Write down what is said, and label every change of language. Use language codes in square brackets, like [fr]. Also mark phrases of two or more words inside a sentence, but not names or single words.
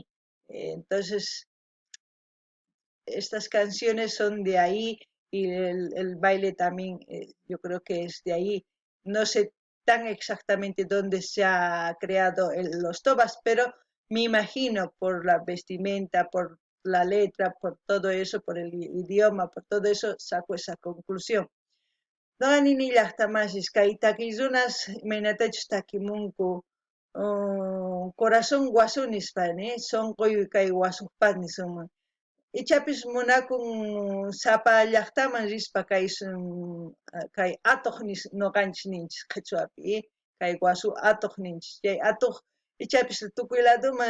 [es] Entonces, estas canciones son de ahí y el baile también yo creo que es de ahí. No sé tan exactamente dónde se ha creado los tobas, pero me imagino por la vestimenta, por la letra, por todo eso, por el idioma, por todo eso, saco esa conclusión. [qu] Noqanini llaqtamashis kay takiyunas imaynatachus takimunku corazón guasu nispani sonqoyu kay wasuqpaq nisunman ichapis munakun sapa llaqtaman rispa kay atuq noqanchis ninchis qhichwapi kay wasu atuq ninchis chay atuq ichapis tukuy ladoman